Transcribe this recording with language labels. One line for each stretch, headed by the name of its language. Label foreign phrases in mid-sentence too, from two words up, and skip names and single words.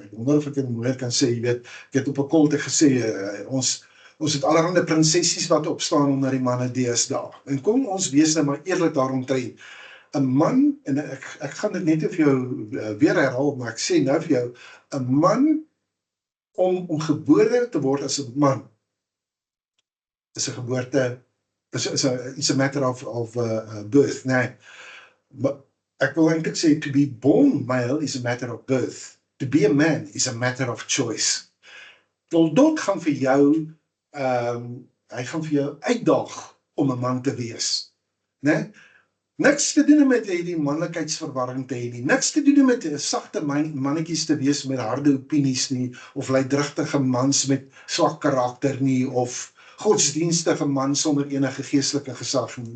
Afrikaans: Ek wonder of ek dit mooi kan sê, jy weet, ek het op 'n kolte gesê, ons het allerhande prinsessies wat opstaan onder die manne deesdae. En kom ons wees nou maar eerlik daaromtrent. 'n Man, en ek gaan dit net vir jou weer herhaal, maar ek sê nou vir jou, 'n man om gebore te word as 'n man, is 'n geboorte,
English: it's a matter of birth,
Afrikaans: nee. Maar ek wil eintlik sê,
English: to be born male is a matter of birth. To be a man is a matter of choice.
Afrikaans: Toldot gaan vir jou, hy gaan vir jou uitdaag om 'n man te wees. Nee? Niks te doen met die manlikheidsverwarring te hê nie. Niks te doen met sagte mannetjies te wees met harde opinies nie, of luidrigtige mans met swak karakter nie, of godsdienstige man sonder enige geestelike gesag nie.